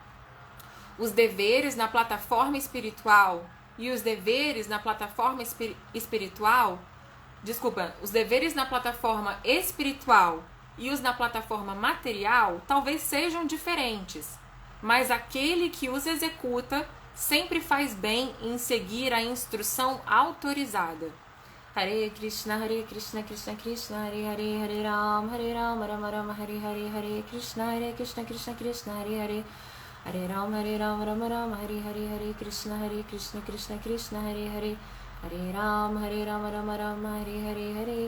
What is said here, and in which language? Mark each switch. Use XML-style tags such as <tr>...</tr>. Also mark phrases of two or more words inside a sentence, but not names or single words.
<pt>Os deveres na plataforma espiritual e os deveres na plataforma os deveres na plataforma espiritual e os na plataforma material talvez sejam diferentes, mas aquele que os executa sempre faz bem em seguir a instrução autorizada. Hare Krishna, Krishna Krishna, Hare Hare, Hare Rama, Rama Rama, Hare Hare, Hare Krishna, Krishna, Hare Hare, Hare Rama, Rama Rama, Hare Hare, Hare Krishna, Krishna, Hare Hare, Hare Rama, Rama Rama, Hare Hare, Hare</pt>